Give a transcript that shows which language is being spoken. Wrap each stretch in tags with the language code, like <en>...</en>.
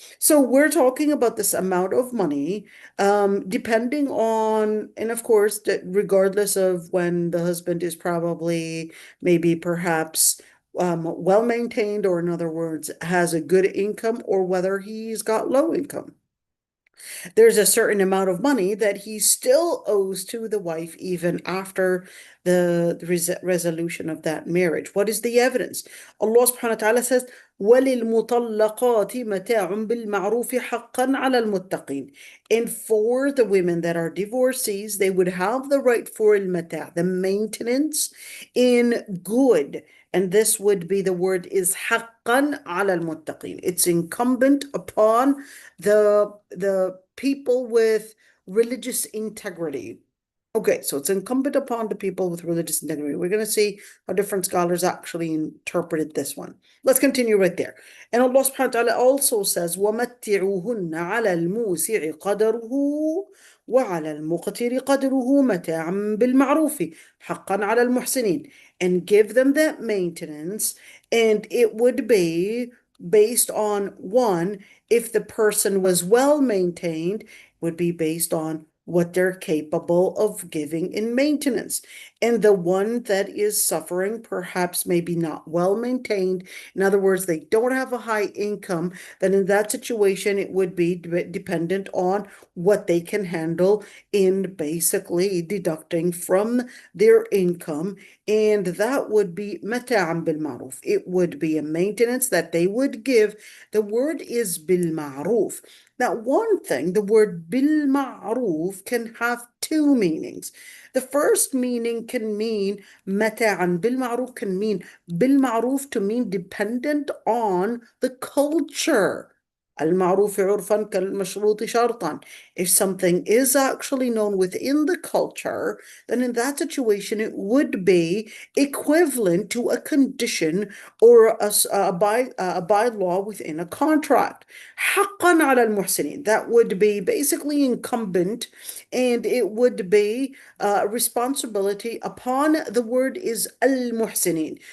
<en>So we're talking about this amount of money, depending on, and of course, that regardless of when the husband is probably maybe perhaps well maintained, or in other words, has a good income, or whether he's got low income. There's a certain amount of money that he still owes to the wife even after the resolution of that marriage. What is the evidence?</en> <ar>Allah subhanahu wa ta'ala</ar> <en>says,</en> <ar>وَلِلْمُطَلَّقَاتِ مَتَاعٌ بِالْمَعْرُوفِ حَقًّا عَلَى الْمُتَّقِينَ.</ar> <en>And for the women that are divorcees, they would have the right for al-mata', the maintenance in good. And this would be, the word is</en> <ar>حَقًّا عَلَى الْمُتَّقِينَ.</ar> <en>It's incumbent upon the people with religious integrity. Okay, so it's incumbent upon the people with religious integrity. We're going to see how different scholars actually interpreted this one. Let's continue right there.</en> <ar>And Allah subhanahu wa ta'ala</ar> <en>also says,</en> <ar>وَمَتِّعُوهُنَّ عَلَى الْمُوسِعِ قَدَرُهُ وَعَلَى الْمُقْتِرِ قَدْرُهُ مَتَاعًا بِالْمَعْرُوفِ حَقًّا عَلَى الْمُحْسِنِينَ.</ar> <en>And give them that maintenance, and it would be based on, one, if the person was well maintained, would be based on what they're capable of giving in maintenance. And the one that is suffering, perhaps maybe not well maintained, in other words, they don't have a high income, then in that situation, it would be dependent on what they can handle in basically deducting from their income. And that would be</en> <ar>mata'an bil ma'ruf.</ar> <en>It would be a maintenance that they would give. The word is bil ma'ruf. Now, one thing, the word bil ma'ruf can have two meanings. The first meaning can mean mata'an bil ma'ruf can mean bil ma'ruf to mean dependent on the culture.</en> <ar>المعروف عرفا كالمشروط شرطا.</ar> <en>If something is actually known within the culture, then in that situation it would be equivalent to a condition or a bylaw within a contract.</en> <ar>حقا على المحسنين.</ar> <en>That would be basically incumbent, and it would be responsibility upon, the word is al-muhsinin.</en>